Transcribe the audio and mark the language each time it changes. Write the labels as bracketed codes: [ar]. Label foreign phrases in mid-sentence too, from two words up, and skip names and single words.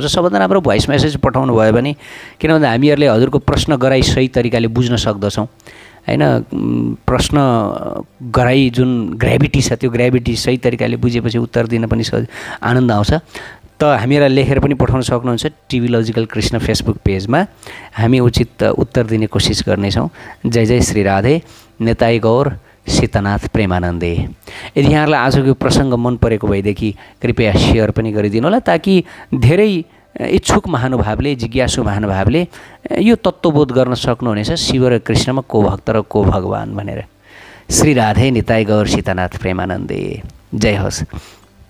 [ne] सबभन्दा राम्रो [en] voice message [ne] पठाउनु भयो भने, किन भन्दा हामीहरूले हजुरको प्रश्न गराइ सही तरिकाले बुझ्न सक्दछौँ हैन। प्रश्न गराइ जुन ग्राभिटी छ त्यो ग्राभिटी सही तरिकाले बुझेपछि उत्तर दिन पनि आनन्द आउँछ। त हामीलाई लेखेर पनि पठाउन सक्नुहुन्छ। टिभी लजिकल कृष्ण फेसबुक पेजमा हामी उचित उत्तर दिने कोसिस गर्नेछौँ। जय जय श्री राधे। नेताई गौर सीतानाथ प्रेमानन्दे। यदि यहाँलाई आजको प्रसङ्ग मन परेको भएदेखि कृपया सेयर पनि गरिदिनु होला, ताकि धेरै इच्छुक महानुभावले, जिज्ञासु महानुभावले यो तत्त्वबोध गर्न सक्नुहुनेछ शिव र कृष्णमा को भक्त र को भगवान भनेर। श्री राधे। निताई गौर सीतानाथ प्रेमानन्दे। जय होस्।